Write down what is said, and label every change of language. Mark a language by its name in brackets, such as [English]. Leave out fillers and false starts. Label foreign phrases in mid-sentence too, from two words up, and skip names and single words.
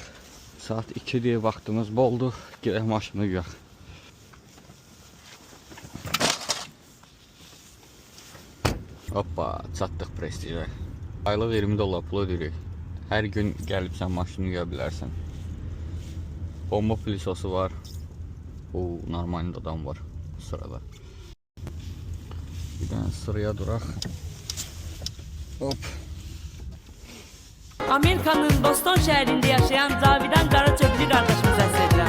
[Turkish] Saat 2 diye vaktimiz boldu. [Azerbaijani] Girək maşını yuyaq. Hoppa, çatdıq Prestijə. Aylıq 20 dollar pul ödəyirik. Hər gün gəlib sən maşını yuya bilərsən. Bomba pilisosu var. O normal adam var sırada. [Turkish] Bir tane sıraya durak. Hop. Amerika'nın Boston şehrinde yaşayan Cavidan Karaçöplü kardeşimize sesleniyorum.